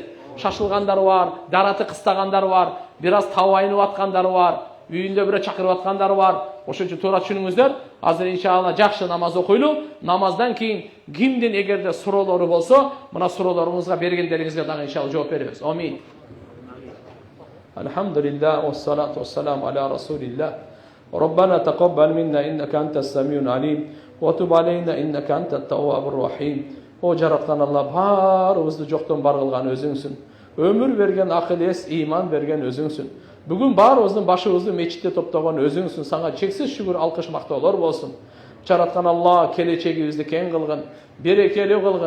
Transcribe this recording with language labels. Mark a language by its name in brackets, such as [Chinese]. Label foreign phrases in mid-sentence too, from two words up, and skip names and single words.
[Kyrgyz] Шашылгандар бар, дараты кыстагандар бар, бир аз табайынып аткандар бар, үйүндө бирөө чакырып аткандар бар. Ошон үчүн туура түшүнүңүздөр. Азыр иншалла жакшы намаз окуйлу. Намаздан кийин кимдин эгерде суроолору болсо, мына суроолоруңузга бергендериңизге дагы иншалла жооп беребиз. Амин. [Arabic] الحمد لله والصلاة والسلام على رسول الله. ربنا تقبل منا إنك أنت السميع العليم وتب علينا إنك أنت التواب الرحيم. [Kyrgyz] O жараткан Алла барыбызды жоктон бар кылган өзүңсүн. Өмүр берген акыл эс, иман берген өзүңсүн. Бүгүн барыбыздын башыбызды мечитте топтогон өзүңсүн. Сага чексиз шүгүр, алкыш, мактоолор болсун. Жараткан Алла келечегибизди кең кылгын, берекелүү кылгын.